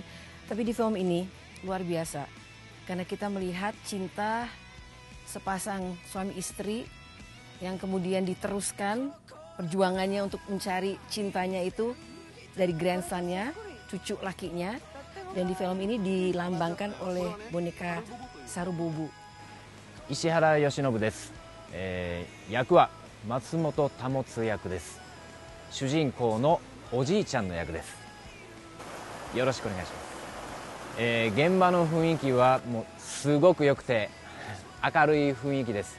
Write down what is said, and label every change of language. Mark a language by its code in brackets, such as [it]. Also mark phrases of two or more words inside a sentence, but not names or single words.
[id] Tapi di film ini luar biasa. Karena kita melihat cinta sepasang suami istri yang kemudian diteruskan perjuangannya untuk mencari cintanya itu dari grandson-nya, cucu lakinya. Dan di film ini dilambangkan oleh boneka Sarubobo. [ja] 石原由伸です、役は松本保役です。主人公のおじいちゃんの役です。よろしくお願いします。現場の雰囲気はもうすごく良くて明るい雰囲気です。